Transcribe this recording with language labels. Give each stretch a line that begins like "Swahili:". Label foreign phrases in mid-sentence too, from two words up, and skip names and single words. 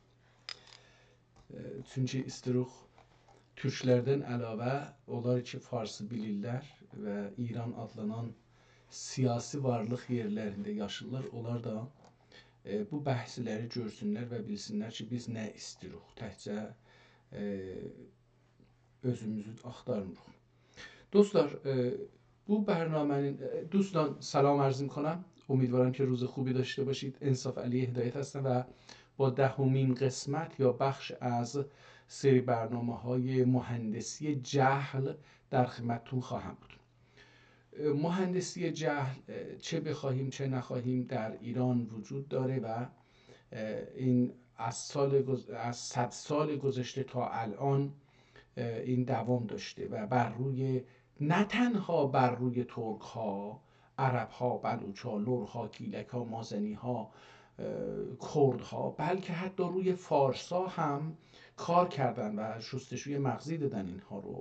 Azerbaijani: Çünki istiruq türklərdən əlavə onlar ki farsı bilirlər və İran adlanan siyasi varlıq yerlərində yaşırlar. Onlar da bu bəhsləri görsünlər və bilsinlər ki biz nə istiruq, təkcə özümüzü axtarmırıq. dostlar bu
Persian: برنامه دوستان سلام عرض میکنم. امیدوارم که روز خوبی داشته باشید. انصاف علی هدایت هستم و با 10مین قسمت یا بخش از سری برنامه‌های مهندسی جهل در خدمتتون خواهم بود. مهندسی جهل چه بخواهیم چه نخواهیم در ایران وجود داره و این از 100 سال گذشته تا الان این دوام داشته و بر روی نه تنها بر روی ترک ها، عرب ها، بلوچ ها، لر ها، گیلک ها، مازنی ها، کرد ها، بلکه حتی روی فارس ها هم کار کردن و شستشوی مغزی دادن اینها رو.